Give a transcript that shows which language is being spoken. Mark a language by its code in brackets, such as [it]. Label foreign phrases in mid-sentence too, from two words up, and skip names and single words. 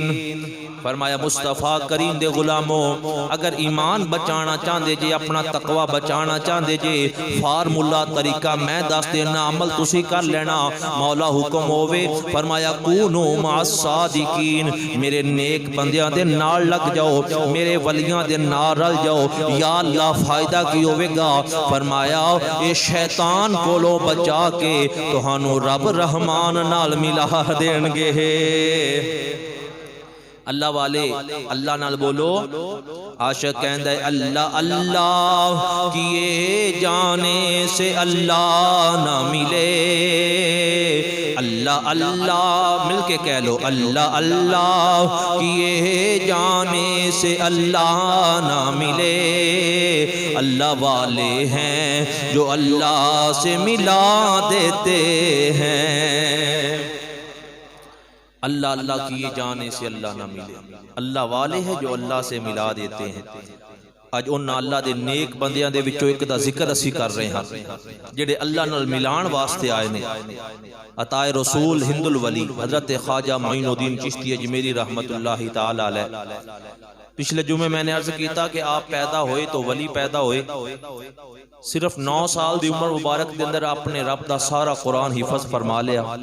[pa] فرمایا مصطفیٰ کریم دے غلاموں، اگر ایمان بچانا چاندے جے، اپنا تقوی بچانا چاندے جے، فارمولا طریقہ میں دس دینا، عمل تسی کر لینا. مولا حکم ہوئے فرمایا [ar] کونوا مع الصادقین، [pa] میرے نیک بندیاں دے نال لگ جاؤ، میرے ولیاں دے نال رل جاؤ. یا اللہ فائدہ کی ہوئے گا؟ فرمایا اے شیطان کولو بچا کے تہانوں رب رحمان نال ملا دین گے. اللہ والے اللہ نال بولو. عاشق کہندہ ہے [ur] اللہ اللہ کیے جانے سے اللہ نہ ملے، اللہ اللہ مل کے کہہ لو اللہ اللہ کیے جانے سے اللہ نہ ملے، اللہ والے ہیں جو اللہ سے ملا دیتے ہیں۔ اللہ اللہ کیے جانے سے اللہ نہ ملے، اللہ والے ہیں جو اللہ سے ملا دیتے ہیں۔ [pa] اج انہاں اللہ دے نیک بندیاں دے وچوں ایک دا ذکر اسی کر رہے ہاں جڑے اللہ نال ملان واسطے آئے نے۔ عطا رسول ہند الولی حضرت خواجہ معین الدین چشتی اجمیری [ar] رحمت اللہ تعالی علیہ۔ [pa] پچھلے جمعے میں نے عرض کیتا کہ آپ پیدا ہوئے تو ولی پیدا ہوئے، صرف 9 سال دی عمر مبارک دے اندر اپنے رب دا سارا قرآن حفظ فرما لیا۔